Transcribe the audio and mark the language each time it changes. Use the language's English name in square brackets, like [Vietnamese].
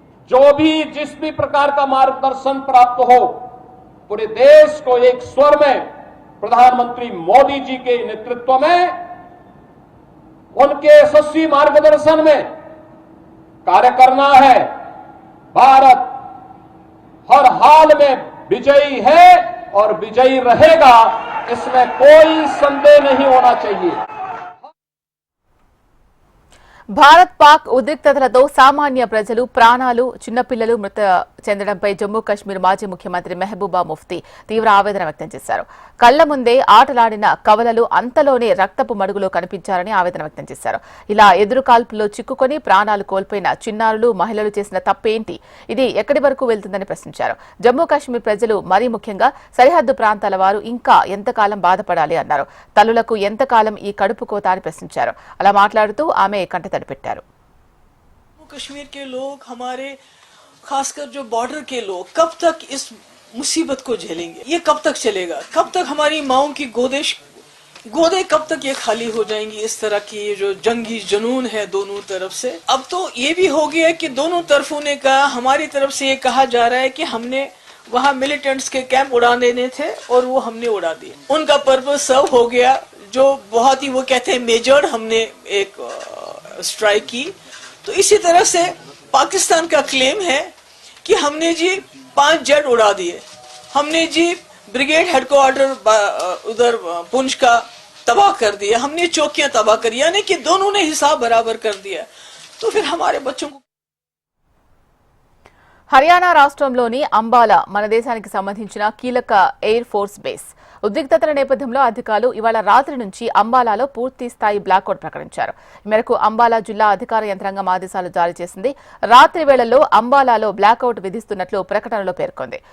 [Hindi] जो भी जिस भी प्रकार का मार्गदर्शन प्राप्त हो पूरे देश को एक स्वर में प्रधानमंत्री मोदी जी के नेतृत्व में उनके यशस्वी मार्गदर्शन में कार्य करना है। भारत हर हाल में विजयी है और विजयी रहेगा, इसमें कोई संदेह नहीं होना चाहिए। [Telugu] భారత్ పాక్ ఉద్రిక్తతలతో సామాన్య ప్రజలు ప్రాణాలు చిన్నపిల్లలు మృత చెందడంపై జమ్మూ కశ్మీర్ మాజీ ముఖ్యమంత్రి మెహబూబా ముఫ్తీ తీవ్ర ఆవేదన వ్యక్తం చేశారు. కళ్ల ముందే ఆటలాడిన కవలలు అంతలోనే రక్తపు మడుగులో కనిపించారని ఆవేదన వ్యక్తం చేశారు. ఇలా ఎదురుకాల్పుల్లో చిక్కుకొని ప్రాణాలు కోల్పోయిన చిన్నారులు మహిళలు చేసిన తప్పేంటి, ఇది ఎక్కడి వరకు వెళ్తుందని ప్రశ్నించారు. జమ్మూ కశ్మీర్ ప్రజలు మరీ ముఖ్యంగా సరిహద్దు ప్రాంతాల వారు ఇంకా ఎంతకాలం బాధపడాలి అన్నారు. తల్లులకు ఎంతకాలం ఈ కడుపు కోత అని ప్రశ్నించారు. అలా మాట్లాడుతూ ఆమె కంటతడిపెట్టారు. [Hindi] कश्मीर के लोग हमारे खासकर जो बॉर्डर के लोग कब तक इस मुसीबत को झेलेंगे? ये कब तक चलेगा? कब तक हमारी माओं की गोदे कब तक ये खाली हो जाएंगी? इस तरह की ये जो जंगी जुनून है दोनों तरफ से, अब तो ये भी हो गया कि दोनों तरफों ने कहा, हमारी तरफ से ये कहा जा रहा है कि हमने वहाँ मिलिटेंट्स के कैंप उड़ा देने थे और वो हमने उड़ा दिए, उनका पर्पस सर्व हो गया। जो बहुत ही वो कहते हैं मेजर्ड हमने एक स्ट्राइक की। तो इसी तरह से पाकिस्तान का क्लेम है कि हमने जी 5 जेट उड़ा दिए, हमने जी ब्रिगेड हेडक्वार्टर उधर पुंछ का तबाह कर दिया, हमने चौकियां तबाह करी, यानी कि दोनों ने हिसाब बराबर कर दिया। तो फिर हमारे बच्चों को [Telugu] హర్యానా రాష్ట్రంలోని అంబాలా మన దేశానికి సంబంధించిన కీలక ఎయిర్ ఫోర్స్ బేస్. ఉద్రిక్తతల నేపథ్యంలో అధికారులు ఇవాళ రాత్రి నుంచి అంబాలాలో పూర్తి స్థాయి బ్లాక్అవుట్ ప్రకటించారు. ఈ మేరకు అంబాలా జిల్లా అధికార యంత్రాంగం ఆదేశాలు జారీ చేసింది. రాత్రి వేళల్లో అంబాలాలో బ్లాక్అవుట్ విధిస్తున్నట్లు ప్రకటనలో పేర్కొంది.